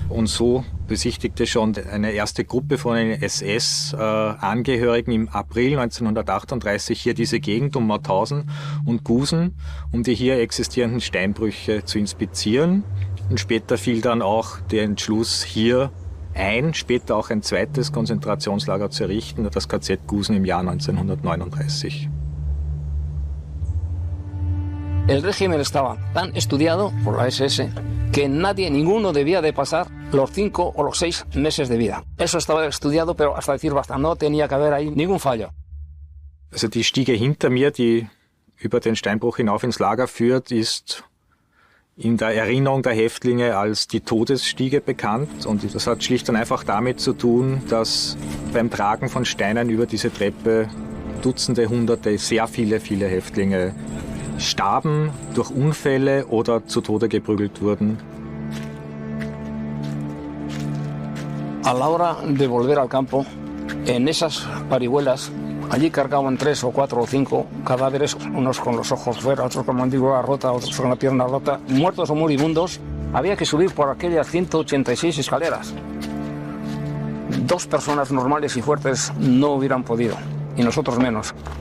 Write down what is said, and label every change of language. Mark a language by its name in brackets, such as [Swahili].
[German] Und so besichtigte schon eine erste Gruppe von SS-Angehörigen im April 1938 hier diese Gegend um Mauthausen und Gusen, um die hier existierenden Steinbrüche zu inspizieren. Und später fiel dann auch der Entschluss, hier später auch ein zweites Konzentrationslager zu errichten, das KZ Gusen im Jahr 1939. [Spanish] El régimen estaba tan estudiado por la SS que ninguno debía de pasar los 5 o los 6 meses de vida. Eso estaba estudiado, pero hasta decir basta, no tenía que haber ahí ningún fallo. [German] Also die Stiege hinter mir, die über den Steinbruch hinauf ins Lager führt, ist in der Erinnerung der Häftlinge als die Todesstiege bekannt. Und das hat schlicht und einfach damit zu tun, dass beim Tragen von Steinen über diese Treppe Dutzende, Hunderte, sehr viele Häftlinge starben durch Unfälle oder zu Tode geprügelt wurden. [Spanish] A la hora de volver al campo, en esas parihuelas, allí cargaban 3 o 4 o 5 cadáveres, unos con los ojos fuera, otros con mandíbula rota, otros con la pierna rota, muertos o moribundos. Había que subir por aquellas 186 escaleras. 2 personas normales y fuertes no hubieran podido, y nosotros menos.